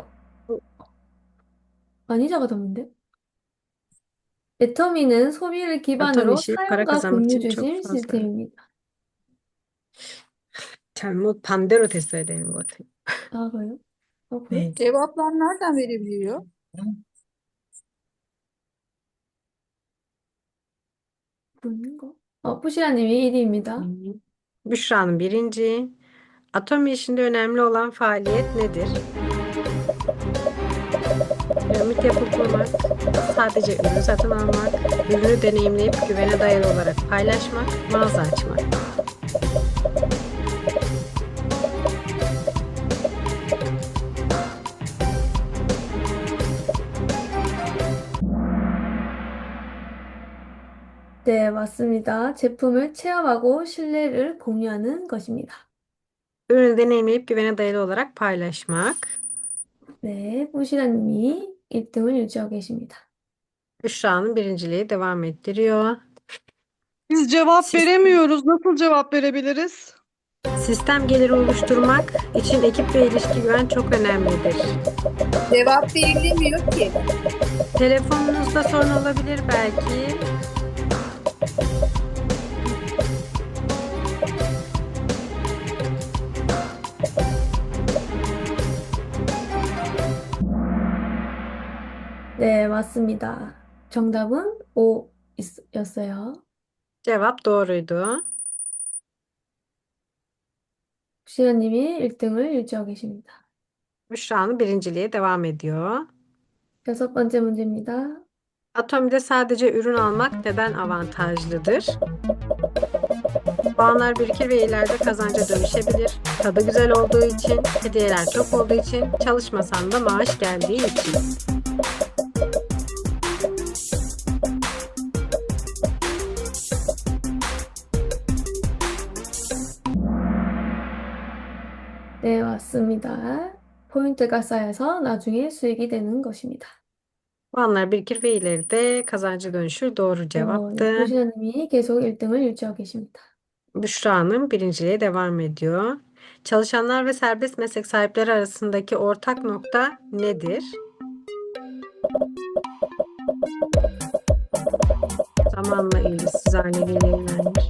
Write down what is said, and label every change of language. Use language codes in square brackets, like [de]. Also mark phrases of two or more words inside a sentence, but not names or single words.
[ko] 아니죠. 아니자가 더 없는데? 애터미는 소비를 기반으로 [tr] 아토미시 para [ko] 사용과 [tr] kazanmak [ko] 공유 [tr] için çok [ko] 중심 [tr] fazla. [ko] 시스템입니다. 잘못 반대로 됐어야 되는 것 같아요. 아, 그래요? 그래요? 네. [tr] Cevaplar nereden verebiliyor? [ko] 보는 거? 푸시아님이 1위입니다. [tr] Büşra'nın birinci. Atomi işinde önemli olan faaliyet nedir? Piramit yapı kurmak, sadece ürün satın almak, ürünü deneyimleyip güvene dayalı olarak paylaşmak, mağaza açmak. [ko] 네, 맞습니다. 제품을 체험하고 신뢰를 공유하는 것입니다. [tr] Ürünü deneyimleyip güvene dayalı olarak paylaşmak. [ko] 네, 푸시아님이 1등을 유지하고 계십니다. [tr] Büşra'nın birinciliği devam ettiriyor. Biz cevap Siz- veremiyoruz. Nasıl cevap verebiliriz? Sistem geliri oluşturmak için ekip ve ilişki güven çok önemlidir. Cevap verilemiyor ki. Telefonunuzda sorun olabilir belki. [ko] 네, 맞습니다. 정답은 5였어요. [tr] Cevap doğruydu. [ko] 푸시아님이 1등을 유지하고 계십니다. [tr] Büşra'nın birinciliği devam ediyor. 6번째 문제입니다. Atomide sadece ürün almak neden avantajlıdır? Puanlar birikir ve ileride kazanca dönüşebilir. Tadı güzel olduğu için, hediyeler çok olduğu için, çalışmasan da maaş geldiği için. [ko] 네, 맞습니다. 포인트가 쌓여서 나중에 수익이 되는 것입니다. [tr] Puanlar birikir ve ileride kazanca dönüşür. Doğru [ko] 네, [tr] cevaptı. [ko] 푸시아님이 계속 1등을 유지하고 계십니다. [tr] Büşra'nın birinciliği devam ediyor. Çalışanlar ve serbest meslek sahipleri arasındaki ortak nokta nedir? Zamanla ilgisiz hale gelirler.